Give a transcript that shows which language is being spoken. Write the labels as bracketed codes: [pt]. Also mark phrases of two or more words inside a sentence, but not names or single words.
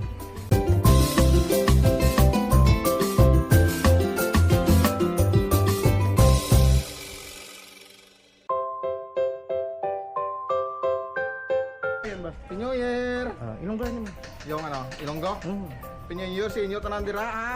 [en] Happy New Year! [tl] Ilang ganyan mo? Yung ano, Ilonggo? [en] Happy New Year [hil] sa inyo tanan dira ha.